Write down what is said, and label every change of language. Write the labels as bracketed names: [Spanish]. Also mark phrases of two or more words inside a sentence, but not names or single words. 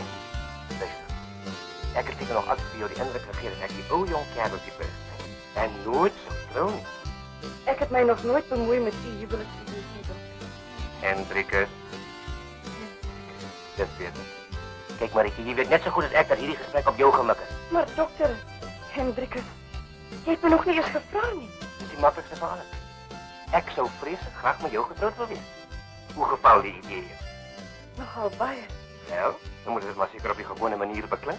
[Dutch] Luister, ik heb zeker nog altijd voor jou die indruk gegeven dat ik die oude jong kereltje ben. En nooit zo trouw niet. Ik heb mij nog nooit bemoeid met die huwelijksvisie, dokter. Hendrikus. Dit weet ik. Kijk Marieke, [Afrikaans] jy weet net so goed as ek dat hierdie gesprek op jou gemik is. Maar dokter, Hendrikus, jy het my nog nie eens gevra nie. Dis die maklikste van alles. Ek sou vreeslik graag met jou getroud wil wees. Hoe geval die idee? Nogal baie. Wel, dan moet dit maar seker op die gewone manier beklink.